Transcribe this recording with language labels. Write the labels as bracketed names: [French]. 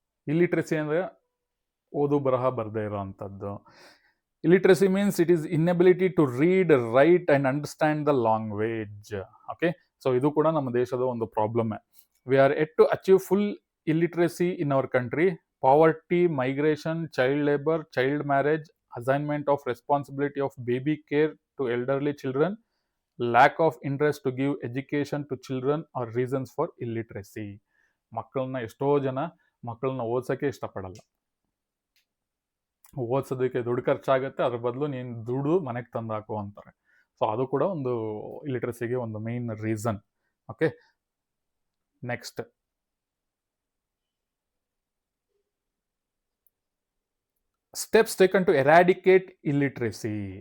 [Kannada] ಇಲ್ಲಿಟ್ರೆಸಿ ಅಂದರೆ ಓದು ಬರಹ ಬರದೇ ಇರೋ ಅಂಥದ್ದು. [English] Illiteracy means it is inability to read, write and understand the language. [Kannada] Okay, so ಇದು ಕೂಡ ನಮ್ಮ ದೇಶದ ಒಂದು problem. [English] We are yet to achieve full illiteracy in our country. Poverty, migration, child labor, child marriage, assignment of responsibility of baby care to elderly children, lack of interest to give education to children are reasons for illiteracy. [Kannada] ಎಷ್ಟೋ ಜನ ಮಕ್ಕಳನ್ನ ಓದ್ಸೋಕ್ಕೆ ಇಷ್ಟಪಡಲ್ಲ. ಓದಿಸೋದಕ್ಕೆ ದುಡ್ಡು ಖರ್ಚಾಗುತ್ತೆ, ಅದ್ರ ಬದಲು ನೀನು ದುಡ್ಡು ಮನೆಗೆ ತಂದು ಹಾಕು ಅಂತಾರೆ. ಸೊ ಅದು ಕೂಡ ಒಂದು ಇಲಿಟ್ರಸಿಗೆ ಒಂದು main reason. [English] Okay, next steps taken to eradicate illiteracy.